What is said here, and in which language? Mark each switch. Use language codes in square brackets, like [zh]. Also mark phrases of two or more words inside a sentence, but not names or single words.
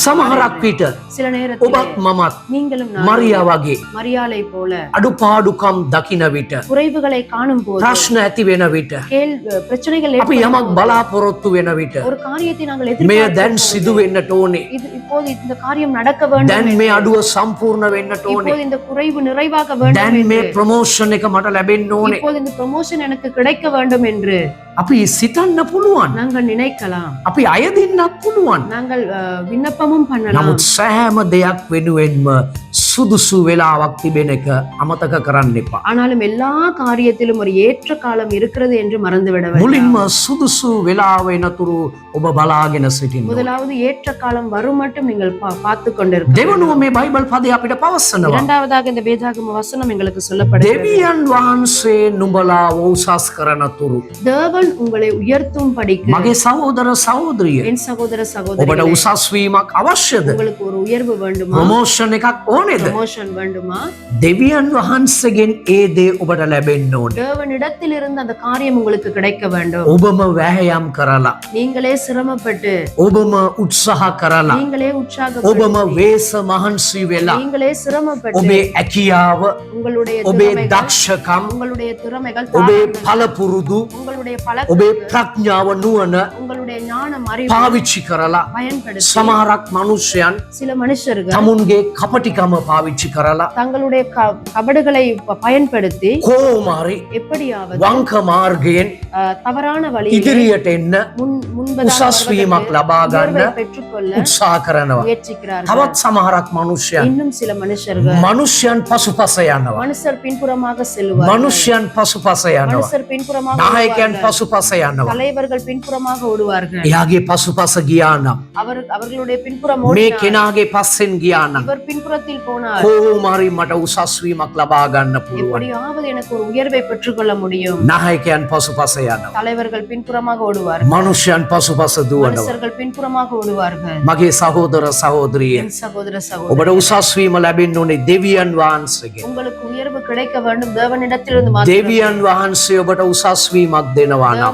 [si] සමහරක් විට [ta] சில நேரத்தில் [si] ඔබත් මමත් [ta] நீங்களும் நானும் [si] මරියා වගේ [ta] மரியாளை போல [si] අඩුපාඩුකම් දකින විට, [ta] குறைவுகளை காணும் போது, [si] ප්‍රශ්න ඇති වෙන විට, [ta] பிரச்சனைகள் [si] අපි [ta] ஏற்படும் [si] යමක් [ta] போது, [si] බලාපොරොත්තු වෙන විට [ta] ஒரு காரியத்தை நாங்கள் [si] මේ [ta] எதிர்பார்க்கும் [si] දැන් [ta] போது, [si] සිදු වෙන්නට ඕනේ. [ta] இப்போது இந்த காரியம் நடக்க வேண்டும் [si] දැන් [ta] என்று, [si] මේ අඩුව සම්පූර්ණ වෙන්නට ඕනේ. [ta] இப்போது இந்த குறைவு நிறைவாக வேண்டும் [si] දැන් [ta] என்று, [si] මේ ප්‍රොමෝෂන් එක මට ලැබෙන්න ඕනේ. [ta] இப்போது இந்த ப்ரமோஷன் எனக்கு கிடைக்க வேண்டும் என்று [si] අපි සිතන්න පුළුවන්. [ta] நாங்கள் நினைக்கலாம். [si] අපි අයදින්නත් පුළුවන්. [ta] நாங்கள் விண்ணப்பமும் பண்ணலாம். [si] නමුත් සෑම දෙයක් වෙනුවෙන්ම සුදුසු වෙලාවක් තිබෙන එක අමතක කරන්න එපා. [ta] ஆனாலும் எல்லா காரியத்திலும் ஒரு ஏற்ற காலம் இருக்கிறது என்று மறந்துவிட வேண்டாம். [si] මුලින්ම සුදුසු වෙලාව එනතුරු ඔබ බලාගෙන සිටින්න. [ta] முதலாவது ஏற்ற காலம் வரும் மட்டும் நீங்கள் பார்த்து கொண்டிருக்க. [si] දෙවනුව මේ බයිබල් පදේ අපිට පවසනවා. [ta] இரண்டாவதாக இந்த வேதாகம வசனம் எங்களுக்கு சொல்லப்படுகிறது. [si] දෙවියන් වහන්සේ නුඹලා උසස් කරනතුරු [ta] தேவன் உங்களை உயர்த்தும் படிக்கு [si] මගේ සහෝදර සහෝදරිය [ta] என் சகோதர [si] ඔබට [ta] சகோதரிகளே, [si] උසස් වීමක් අවශ්‍යද? [ta] உங்களுக்கு ஒரு உயர்வு வேண்டுமா? [si] ප්‍රොමෝෂන් එකක් ඕනේද? [ta] ப்ரமோஷன் வேண்டுமா? [si] දෙවියන් වහන්සේගෙන් ඒ දේ ඔබට ලැබෙන්න ඕනේ. [ta] தேவனிடத்தில் இருந்து அந்த காரியம் உங்களுக்கு கிடைக்க வேண்டும். [si] ඔබම වැහැයම් කරලා, [ta] நீங்களே சிரமப்பட்டு, [si] ඔබම උත්සාහ කරලා, [ta] நீங்களே [si] ඔබම [ta] உற்சாகப்படுத்தி, [si] වේස මහන්සි වෙලා, [ta] நீங்களே சிரமப்பட்டு, [si] ඔබේ ඇකියාව, [ta] உங்களுடைய [si] ඔබේ [ta] திறமைகள், [si] දක්ෂකම්, [ta] உங்களுடைய திறமைகள், [si] ඔබේ [ta] தாளந்துகள், [si] පළපුරුදු, [ta] உங்களுடைய [si] ඔබේ [ta] பழக்கம், [si] ප්‍රඥාව නුවණ [ta] உங்களுடைய ஞானம், அறிவு [si] පාවිච්චි කරලා, [ta] பயன்படுத்தி, [si] සමහරක් මනුෂ්‍යයන් [ta] சில மனுஷர்கள் [si] තමුන්ගේ කපටිකම පාවිච්චி කරලා [ta] தங்களுடைய கபடுகளை பயன்படுத்தி [si] කෝමාරි [ta] எப்படியாவது [si] වංක මාර්ගයෙන් [ta] தவறான வழியில் [si] ඉදිරියට එන්න උසස් වීමක් ලබා ගන්න [ta] பெற்றுக்கொள்ள [si] උත්සාහ කරනවා. [ta] முயற்சிக்கிறார்கள். [si] තවත් සමහරක් මනුෂ්‍යයන් [ta] இன்னும் சில மனுஷர்கள் [si] මනුෂ්‍යයන් පසුපස යනවා. [ta] மனுஷர் பின்புறமாக செல்வார்கள். [si] මනුෂ්‍යයන් පසුපස යනවා. [ta] மனுஷர் பின்புறமாக [si] නායකයන් [ta] ஓடுவார்கள். [si] පසුපස යනවා. [ta] தலைவர்கள் பின்புறமாக ஓடுவார்கள். [si] එයාගේ පසුපස ගියා නම්, [ta] அவர்களுடைய பின்புறம் [si] මේ [ta] ஓடினார். [si] කෙනාගේ පස්සෙන් ගියා නම් [ta] இவர் பின்புறத்தில் போனார். [si] කොහොමරි මට උසස් වීමක් ලබා ගන්න පුළුවන්. [ta] எப்படியாவது எனக்கு ஒரு உயர்வை பெற்றுக்கொள்ள முடியும். [si] නායකයන් පසුපස යනවා. [ta] தலைவர்கள் பின்புறமாக ஓடுவார்கள். [si] මනුෂ්‍යයන් පසුපස දුවනවා. [ta] மனுஷர்கள் பின்புறமாக ஓடுவார்கள். [si] මගේ සහෝදර සහෝදරිය, [ta] என் சகோதர [si] ඔබට [ta] சகோதரி, [si] උසස් වීම ලැබෙන්න ඕනේ දෙවියන් වහන්සේගෙන්. [ta] உங்களுக்கு உயர்வு கிடைக்க வேண்டும் தேவனிடத்திலிருந்து மாத்திரம். [si] දෙවියන් වහන්සේ ඔබට උසස් වීමක් දෙනවා නම්